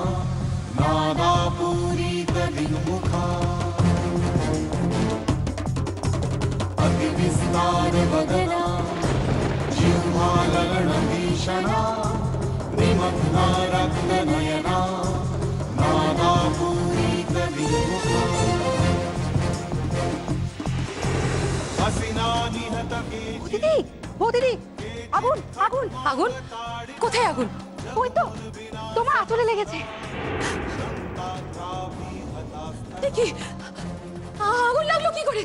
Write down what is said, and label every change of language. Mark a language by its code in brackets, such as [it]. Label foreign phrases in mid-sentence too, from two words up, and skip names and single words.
[sa] नादापूरित दिग्मुखा अतिविस्तार वदना जिह्वालरण भीषणा निमग्ना रक्तनयना नादापूरित दिग्मुखा [bn] দিদি, ও দিদি, আগুন আগুন আগুন! কোথায় আগুন? ওই তো তোমার আঁচলে লেগেছে। দেখি, আগুন লাগলো কি করে?